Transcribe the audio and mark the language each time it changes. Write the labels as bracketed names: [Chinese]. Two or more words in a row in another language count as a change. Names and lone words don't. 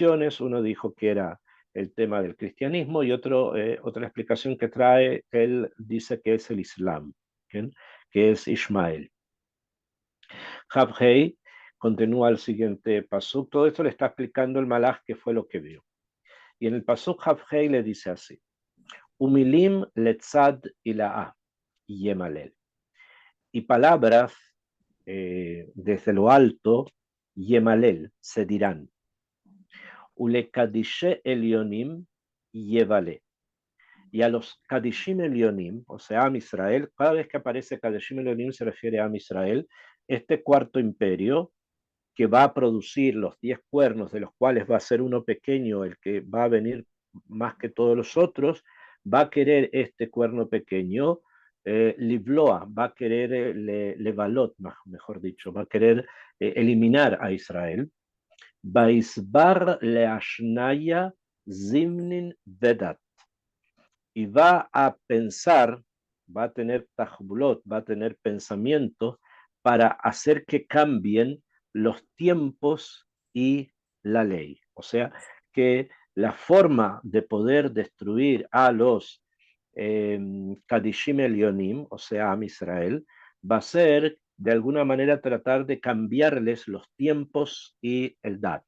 [Spanish] Uno dijo que era el tema del cristianismo, y otra explicación que trae, él dice que es el Islam, ¿bien? Que es Ismael. Habhei continúa el siguiente pasuk. Todo esto le está explicando el malaj que fue lo que vio. Y en el pasuk Habhei le dice así: [Aramaic] Umilim letzad ila'a yemalel. [Spanish] Y palabras desde lo alto, yemalel, se dirán. [Aramaic] Ule kadishe elionim yevale. [Spanish] Y a los [Hebrew] Kadishim Elionim, [Spanish] o sea, [Hebrew] Am Israel, [Spanish] cada vez que aparece [Hebrew] Kadishim Elionim [Spanish] se refiere a [Hebrew] Am Israel, [Spanish] este cuarto imperio que va a producir los 10 cuernos, de los cuales va a ser uno pequeño, el que va a venir más que todos los otros, va a querer este cuerno pequeño, Livloa, va a querer Levalot, mejor dicho, va a querer eliminar a Israel. [Aramaic] Baisbar leashnaya zimnin vedat. [Spanish] Y va a pensar, va a tener tajbulot, va a tener pensamientos para hacer que cambien los tiempos y la ley. O sea, que la forma de poder destruir a los [Hebrew] Kadishim Elionim, [Spanish] o sea, a Israel, va a ser de alguna manera tratar de cambiarles los tiempos y el dat.